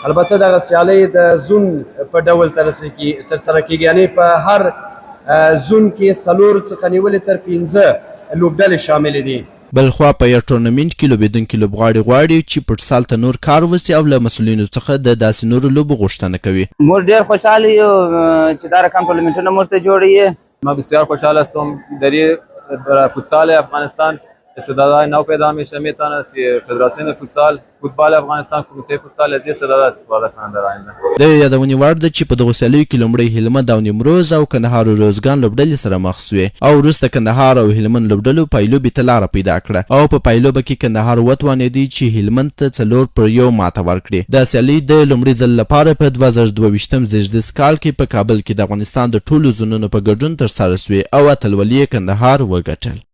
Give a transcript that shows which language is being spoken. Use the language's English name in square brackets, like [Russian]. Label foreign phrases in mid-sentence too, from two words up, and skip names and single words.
[Pashto] البته دغه سیالۍ د زون په ډول ترسره کیږي، یعنی په هر زون کې 4 څخه نیولې تر 15 لوبډلې شاملې دي. بلخوا په یو ټورنمنټ کې لوبېدونکي لوبغاړي غواړي چې فوټسال ته نور کار وسي او له مسؤلینو څخه د داسې نورو لوبو غوښتنه کوي. موږ ډېر خوشحاله یو چې دا رقم ټورنمنټونه موږ ته جوړوي. [Persian] ما بسیار خوشحال هستم در فوتسال افغانستان استعدادهای نو پیدا میشه. میتونه است که فدراسیون فوتبال افغانستان، کمیته فوتسال از استعداد استفاده کنند در آینده. [Pashto] د یادونې وړ ده چې په دغو سیالیو کې لومړی هلمند او نیمروز او کندهار او روزګان لوبډلې سره مخ سوې او وروسته کندهار او هلمند لوبډلو پایلوبې ته لاره پیدا کړه او په پایلوبه کې کندهار وتوانېدی چې هلمند ته 4-1 ماته ورکړي. دا سیالۍ د لومړي ځل لپاره په 2022 زیږدیز کال کې په کابل کې د افغانستان د ټولو زونونو په ګډون ترسره سوې او اتلولي یې کندهار وګټل.